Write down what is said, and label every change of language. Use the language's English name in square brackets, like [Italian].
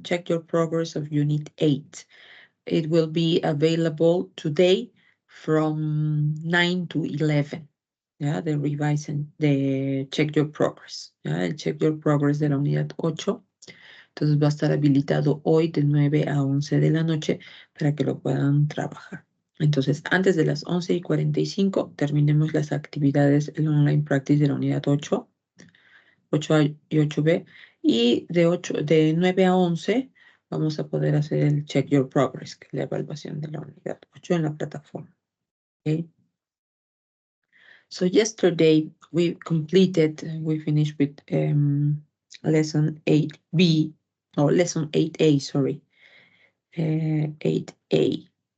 [English] Check your progress of Unit 8. It will be available today from 9 to 11. Yeah, the revise and the check your progress. [Spanish] Yeah, el check your progress de la unidad 8. Entonces va a estar habilitado hoy de 9 a 11 de la noche para que lo puedan trabajar. Entonces, antes de las 11:45, terminemos las actividades, el online practice de la unidad 8, 8A y 8B, y de 9 a 11 vamos a poder hacer el Check Your Progress, que es la evaluación de la unidad 8 en la plataforma. [English] Okay. So yesterday we finished with lesson 8B, or lesson 8A, sorry, 8A.